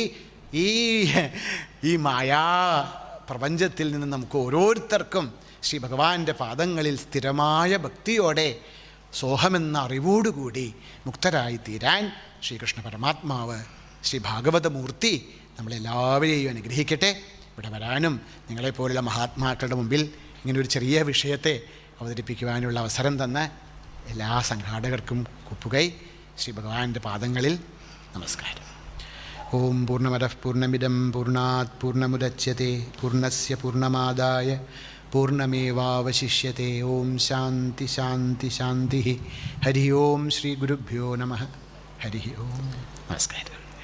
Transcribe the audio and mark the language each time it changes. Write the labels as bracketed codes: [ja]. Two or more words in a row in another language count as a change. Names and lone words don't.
[ml] ഈ മായാ പ്രപഞ്ചത്തിൽ നിന്ന് നമുക്ക് ഓരോരുത്തർക്കും ശ്രീ ഭഗവാന്റെ പാദങ്ങളിൽ സ്ഥിരമായ ഭക്തിയോടെ സോഹമെന്ന അറിവോടുകൂടി മുക്തരായി തീരാൻ ശ്രീകൃഷ്ണ പരമാത്മാവ്, ശ്രീ ഭാഗവതമൂർത്തി നമ്മളെല്ലാവരെയും അനുഗ്രഹിക്കട്ടെ. ഇവിടെ വരാനും നിങ്ങളെപ്പോലുള്ള മഹാത്മാക്കളുടെ മുമ്പിൽ ഇങ്ങനൊരു ചെറിയ വിഷയത്തെ അവതരിപ്പിക്കുവാനുള്ള അവസരം തന്ന എല്ലാ സംഘാടകർക്കും കുപ്പുകൈ. ശ്രീ ഭഗവാന്റെ പാദങ്ങളിൽ നമസ്കാരം. [sa] ഓം പൂർണ്ണമദഃ പൂർണ്ണമിദം പൂർണ്ണാത് പൂർണ്ണമുദച്യത്തെ പൂർണ്ണസ്യ പൂർണ്ണമാദായ പൂർണ്ണമേവാവശിഷ്യത്തെ. ഓം ശാന്തി ശാന്തി ശാന്തി. ഹരി ഓം ശ്രീ ഗുരുഭ്യോ നമഃ. ഹരി ഓം. [ml] നമസ്കാരം.